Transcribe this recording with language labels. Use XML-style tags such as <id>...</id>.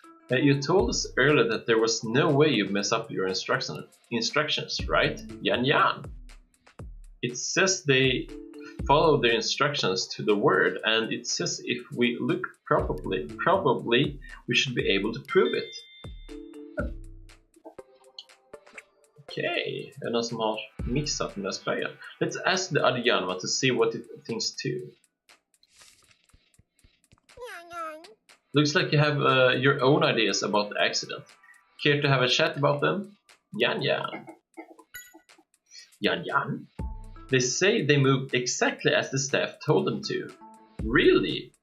<en>You told us earlier that there was no way you'd mess up your instructions, right? Yan. It says they follow their instructions to the word, and it says if we look probably we should be able to prove it.</en> <sv>Okay, är det någon som har mixat den där sprayen?</sv> <en>Let's ask the other Yanma to see what it thinks too. Looks like you have your own ideas about the accident. Care to have a chat about them? Yan. They say they moved exactly as the staff told them to. Really?</en>